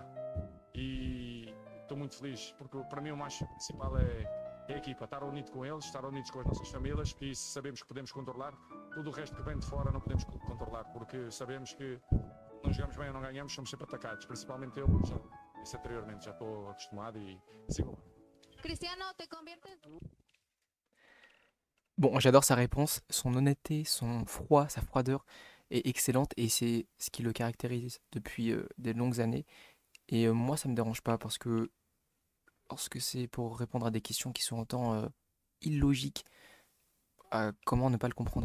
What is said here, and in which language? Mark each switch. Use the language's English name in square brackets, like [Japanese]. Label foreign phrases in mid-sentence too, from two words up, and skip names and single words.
[Portuguese] E estou muito feliz, porque para mim o mais principal é a equipa. Estar unido com eles, estar unidos com as nossas famílias. E sabemos que podemos controlar. Tudo o resto que vem de fora não podemos controlar, porque sabemos que não jogamos bem ou não ganhamos, somos sempre atacados. Principalmente eu, já disse anteriormente, já estou acostumado e sigo lá. [Spanish] Cristiano, te conviertes. [French] Bon, j'adore sa réponse, son honnêteté, son froid, sa froideur est excellente et c'est ce qui le caractérise depuis des longues années. Et moi, ça me dérange pas parce que lorsque c'est pour répondre à des questions qui sont autant illogiques, comment ne pas le comprendre?